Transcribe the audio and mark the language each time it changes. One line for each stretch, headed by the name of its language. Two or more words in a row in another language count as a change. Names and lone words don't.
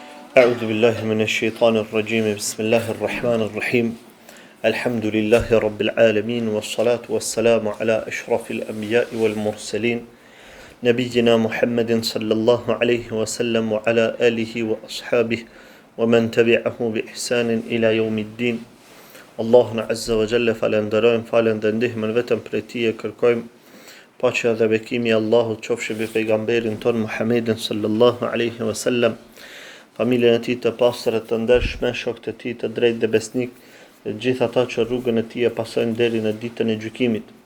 Arabic: أعوذ بالله من الشيطان الرجيم بسم الله الرحمن الرحيم الحمد لله رب العالمين والصلاة والسلام على أشرف الأنبياء والمرسلين نبينا محمد صلى الله عليه وسلم وعلى آله وأصحابه ومن تبعه بإحسان إلى يوم الدين الله عز وجل
Albanian: فلندرojmë falën dhe ndihmën vetëm prej Tij e kërkojmë paqja dhe bekimi I Allahut qofshin mbi pejgamberin ton Muhammedin
Arabic: صلى الله عليه وسلم,
Albanian: familjen e tij të pastër të ndershme, shokët e tij të drejtë dhe besnik, dhe gjithë ata që rrugën e tij e pasojnë deri në ditën e gjykimit.